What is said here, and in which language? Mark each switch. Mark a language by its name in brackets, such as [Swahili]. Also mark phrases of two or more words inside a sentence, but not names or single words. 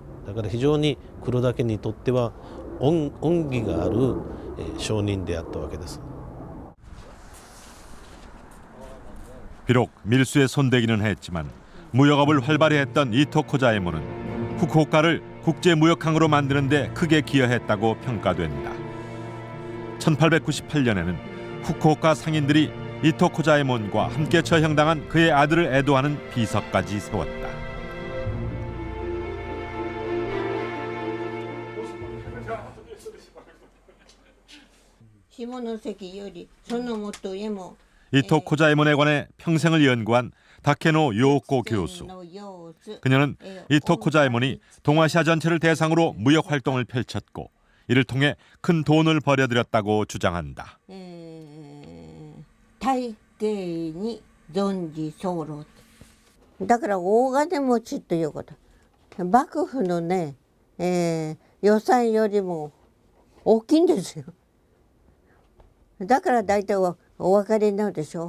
[Japanese] だから非常に黒田家にとっては恩義がある商人であったわけです。 [Korean] 비록 밀수에 손대기는 했지만 무역업을 활발히 했던 이토 코자에몬은 후쿠오카를 국제무역항으로 만드는 데 크게 기여했다고 평가된다. 1898년에는 후쿠오카 상인들이 이토 코자에몬과 함께 처형당한 그의 아들을 애도하는 비석까지 세웠다. [Japanese] 下関よりそのもとへも [Korean] 이토 코자에몬에 관해 평생을 연구한 다케노 요코 교수. 그녀는 이토 코자에몬이 동아시아 전체를 대상으로 무역 활동을 펼쳤고 이를 통해 큰 돈을 벌여들였다고 주장한다. [Japanese] 大抵に存じ候。だから大金持ちということ。幕府のね、予算よりも大きいんですよ。だから大体はお分かりになるでしょ。